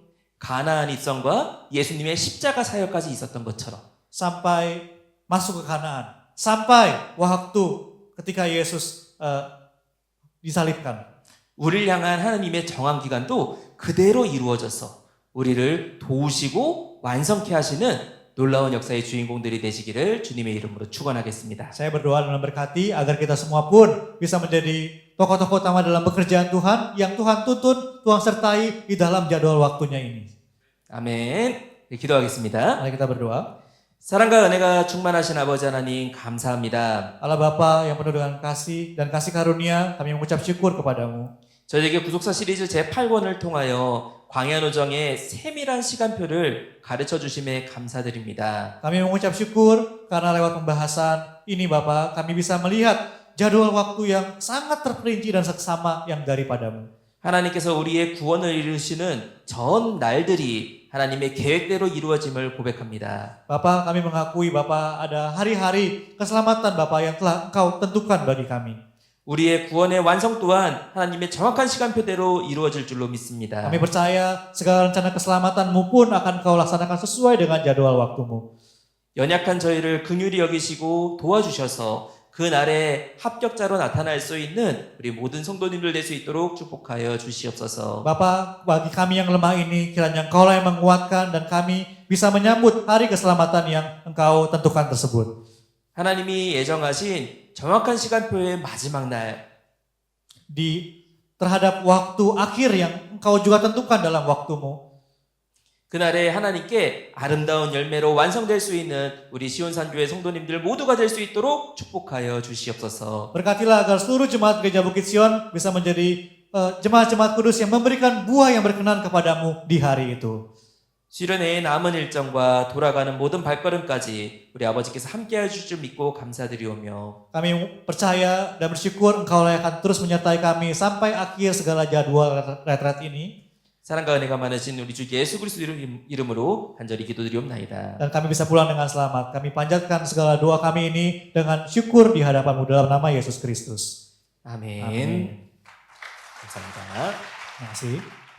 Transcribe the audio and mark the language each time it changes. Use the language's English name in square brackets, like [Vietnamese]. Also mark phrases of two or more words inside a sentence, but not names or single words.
[Korean] 가나안 입성과 예수님의 십자가 사역까지 있었던 것처럼 [Indonesian] sampai masuk ke Kanaan, sampai waktu ketika Yesus disalibkan. [Korean] 우리를 향한 하나님의 정한 기간도 그대로 이루어져서 우리를 도우시고 완성케 하시는 놀라운 역사의 주인공들이 되시기를 주님의 이름으로 축원하겠습니다. [Indonesian] Saya berdoa dan memberkati agar kita semua pun bisa menjadi tokoh-tokoh utama dalam pekerjaan Tuhan yang Tuhan tuntun, Tuhan sertai di dalam jadwal waktunya ini. [Korean] 아멘. 기도하겠습니다. [Indonesian] Mari kita berdoa. [Korean] 사랑과 은혜가 충만하신 아버지 하나님 감사합니다. [Indonesian] Allah Bapa yang penuh dengan kasih dan kasih karunia, kami mengucap syukur kepadamu. [Korean] 저에게 구속사 시리즈 제8권을 통하여 광야 노정의 세밀한 시간표를 가르쳐 주심에 감사드립니다. [Indonesian] Kami mengucap syukur karena lewat pembahasan ini Bapa, kami bisa melihat jadwal waktu yang sangat terperinci dan seksama yang daripadamu. [Korean] 하나님께서 우리의 구원을 이루시는 전 날들이 하나님의 계획대로 이루어짐을 고백합니다. [Indonesian] Bapa, kami mengakui Bapa ada hari-hari keselamatan Bapa yang telah Engkau tentukan bagi kami. [Korean] 우리의 구원의 완성 또한 하나님의 정확한 시간표대로 이루어질 줄로 믿습니다. [Indonesian] Kami percaya segala rencana keselamatanmu pun akan kau laksanakan sesuai dengan jadwal waktumu. [Korean] 연약한 저희를 긍휼히 여기시고 도와주셔서 그 날에 합격자로 나타날 수 있는 우리 모든 성도님들 될 수 있도록 축복하여 주시옵소서. [Indonesian] Bapa, bagi kami yang lemah ini, kiranya Engkaulah yang menguatkan dan kami bisa menyambut hari keselamatan yang Engkau tentukan tersebut. [Korean] 하나님이 예정하신 정확한 시간표의 마지막 날, [Indonesian] Terhadap waktu akhir yang Engkau juga tentukan dalam waktumu. [Korean] 그날에 하나님께 아름다운 열매로 완성될 수 있는 우리 시온산교회 성도님들 모두가 될 수 있도록 축복하여 주시옵소서. [Indonesian] Berkatilah agar seluruh jemaat Gereja Bukit Sion bisa menjadi jemaat-jemaat kudus yang memberikan buah yang berkenan kepadamu di hari itu. [Korean] 수련회의 남은 일정과 돌아가는 모든 발걸음까지 우리 아버지께서 함께 해주실 줄 믿고 감사드리오며 [Indonesian] Kami percaya dan bersyukur Engkau akan terus menyertai kami sampai akhir segala jadwal retret ini. [Korean] 사랑과 은혜가 많으신 우리 주 예수 그리스도 이름으로 간절히 기도드리옵나이다. [Indonesian] Dan kami bisa pulang dengan selamat. Kami panjatkan segala doa kami ini dengan syukur di hadapanmu dalam nama Yesus Kristus. [Korean] 아멘. [Indonesian] Amin. [Korean] 감사합니다. [Indonesian] Terima kasih.